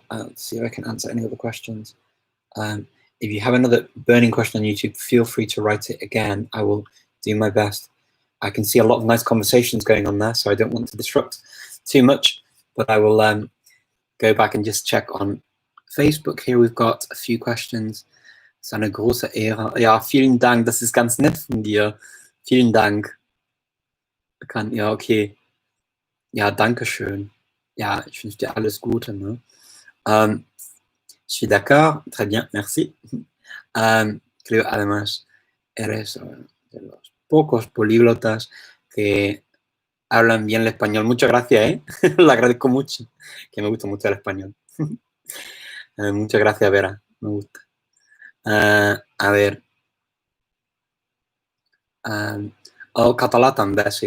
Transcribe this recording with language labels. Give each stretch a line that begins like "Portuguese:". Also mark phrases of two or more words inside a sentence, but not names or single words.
English: Let's see if I can answer any other questions. If you have another burning question on YouTube, feel free to write it again. I will do my best. I can see a lot of nice conversations going on there, so I don't want to disrupt too much, but I will go back and just check on Facebook. Here we've got a few questions.
German: Es ist eine große Ehre. Ja, vielen Dank, das ist ganz nett von dir. Vielen Dank. Ja, okay. Ja, danke schön. Ja, ich wünsche dir alles Gute. Ne?
French: Je suis d'accord, très bien, merci.
Spanish: Creo además eres de los pocos políglotas que hablan bien el español. Muchas gracias, ¿eh? Lo agradezco mucho, que me gusta mucho el español. Muchas gracias, Vera, me gusta. A ver.
Catalan: El català també, sí.